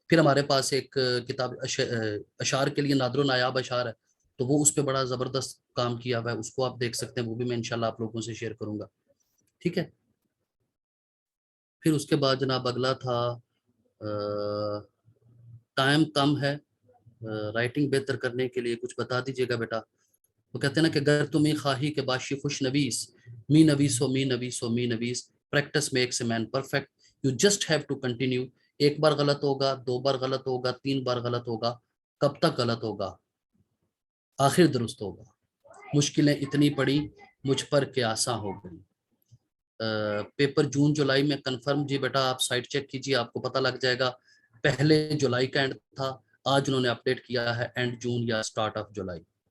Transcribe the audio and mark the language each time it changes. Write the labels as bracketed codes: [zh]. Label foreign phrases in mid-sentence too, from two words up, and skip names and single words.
[ur] پھر ہمارے پاس ایک کتاب اشعار کے لیے نادر و نایاب اشعار ہے، تو وہ اس پہ بڑا زبردست کام کیا ہوا ہے، اس کو آپ دیکھ سکتے ہیں، وہ بھی میں انشاءاللہ آپ لوگوں سے شیئر کروں گا، ٹھیک ہے؟ پھر اس کے بعد جناب اگلا تھا ٹائم کم ہے، رائٹنگ بہتر کرنے کے لیے کچھ بتا دیجیے گا بیٹا۔ وہ کہتے ہیں نا کہ [fa] گر تمہیں خواہی کے باشی خوش نویس، می نویسو می نویسو می نویس، [en] Practice makes a man perfect, you just have to continue, [ur] ایک بار غلط ہوگا، 2 بار غلط ہوگا، 3 بار غلط ہوگا، کب تک غلط ہوگا؟ آخر درست ہوگا، مشکلیں اتنی پڑی مجھ پر کہ آساں ہو گئی۔ پیپر جون جولائی میں کنفرم جی بیٹا، آپ سائٹ چیک کیجئے، آپ کو پتہ لگ جائے گا، پہلے جولائی کا اینڈ تھا، آج انہوں نے اپڈیٹ کیا ہے اینڈ جون یا [en] start of July.